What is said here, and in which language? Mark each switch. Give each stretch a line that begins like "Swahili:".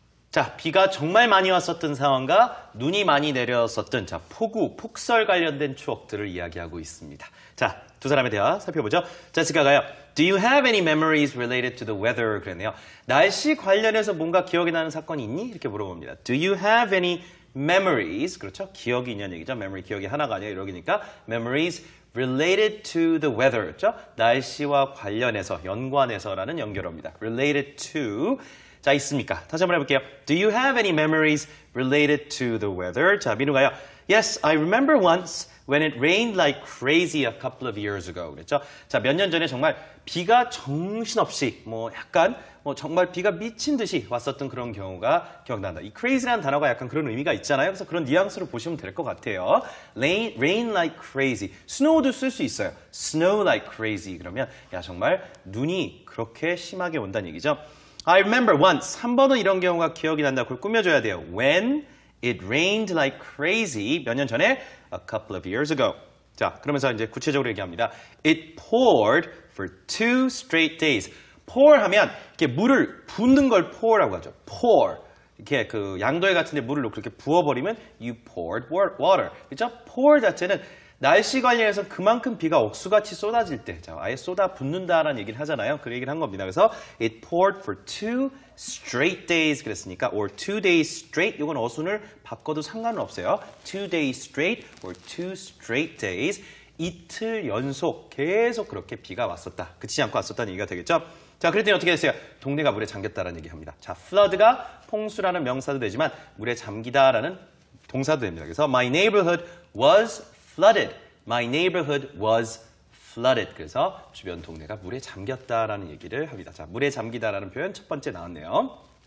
Korean: 자, 비가 정말 많이 왔었던 상황과 눈이 많이 내렸었던 자, 폭우, 폭설 관련된 추억들을 이야기하고 있습니다. 자, 두 사람의 대화 살펴보죠. 제시카가요.
English: Do you have any memories related to the weather?
Korean: 그랬네요. 날씨 관련해서 뭔가 기억이 나는 사건이 있니? 이렇게 물어봅니다.
English: Do you have any memories?
Korean: 그렇죠? 기억이 있냐는 얘기죠.
English: memory
Korean: 기억이 하나가 아니라 여러기니까
English: memories related to the weather.
Korean: 그렇죠? 날씨와 관련해서, 연관해서라는 연결어입니다. related to 자, 있습니까? 다시 한번 해볼게요.
English: Do you have any memories related to the weather?
Korean: 자, 민우가요.
English: Yes, I remember once when it rained like crazy a couple of years ago.
Korean: 그랬죠? 자, 몇 년 전에 정말 비가 정신없이 약간 정말 비가 미친 듯이 왔었던 그런 경우가 기억난다. 이 crazy라는 단어가 약간 그런 의미가 있잖아요. 그래서 그런 뉘앙스로 보시면 될 것 같아요.
English: Rain like crazy.
Korean: snow도 쓸 수 있어요.
English: Snow like crazy.
Korean: 그러면 야, 정말 눈이 그렇게 심하게 온다는 얘기죠.
English: I remember once.
Korean: 한 번은 이런 경우가 기억이 난다. 그걸 꾸며줘야 돼요.
English: When it rained like crazy.
Korean: 몇 년 전에?
English: A couple of years ago.
Korean: 자, 그러면서 이제 구체적으로 얘기합니다.
English: It poured for 2 straight days.
Korean: pour 하면 이렇게 물을 붓는 걸 pour라고 하죠.
English: pour.
Korean: 이렇게 그 양도회 같은 데 물을 놓고 이렇게 부어버리면
English: you poured water.
Korean: 그렇죠? pour 자체는 날씨 관련해서 그만큼 비가 억수같이 쏟아질 때, 자, 아예 쏟아 붓는다라는 얘기를 하잖아요. 그 얘기를 한 겁니다.
English: 그래서 it poured for 2 straight days
Korean: 그랬으니까
English: or 2 days straight
Korean: 이건 어순을 바꿔도 상관은 없어요.
English: 2 days straight or 2 straight days
Korean: 이틀 연속 계속 그렇게 비가 왔었다. 그치지 않고 왔었다는 얘기가 되겠죠. 자, 그랬더니 어떻게 됐어요? 동네가 물에 잠겼다라는 얘기합니다. 자, flood가 홍수라는 명사도 되지만 물에 잠기다라는 동사도 됩니다.
English: 그래서 my neighborhood was flooded. My neighborhood was flooded.
Korean: 그래서 주변 동네가 물에 잠겼다라는 얘기를 합니다. 자, 물에 잠기다라는 표현 첫 번째 나왔네요.